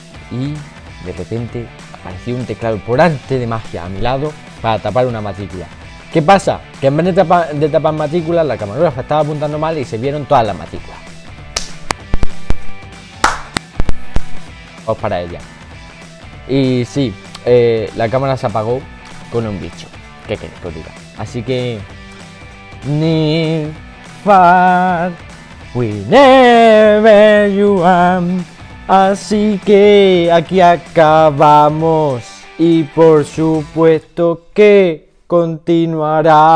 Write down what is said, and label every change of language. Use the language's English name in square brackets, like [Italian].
[Spanish] Y de repente apareció un teclado por arte de magia a mi lado para tapar una matrícula. ¿Qué pasa? Que en vez de tapar matrículas, la camarógrafa estaba apuntando mal y se vieron todas las matrículas. Vamos para ella. Y sí, la cámara se apagó con un bicho. ¿Qué queréis que os diga? Así que... [English] Near, far, whenever you are. [Spanish] Así que aquí acabamos. Y por supuesto que continuará.